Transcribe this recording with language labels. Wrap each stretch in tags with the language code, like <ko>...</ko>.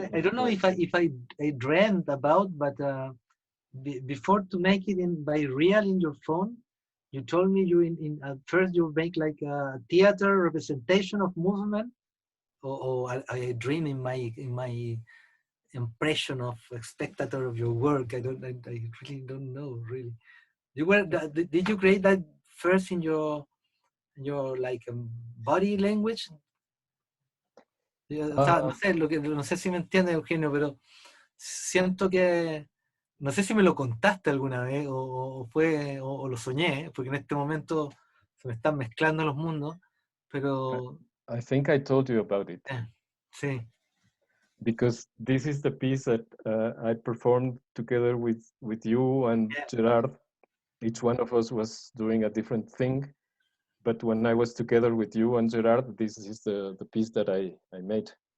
<en>I don't know if I dreamed about, but before to make it by real in your phone, you told me you at first you make like a theater representation of movement, or I dream in my impression of a spectator of your work. I really don't know really. Did you create that first in your like body language?</en> <es>O sea, no sé, no sé si me entiendes, Eugenio, pero siento que no sé si me lo contaste alguna vez o lo soñé, porque en este momento se me están mezclando los mundos, pero</es> <en>I think I told you about it.</en> <es>sí.</es> <en>because this is the piece that I performed together with you and Gerard. Each one of us was doing a different thing, but when I was together with you and Gerard, this is the piece that I made.</en>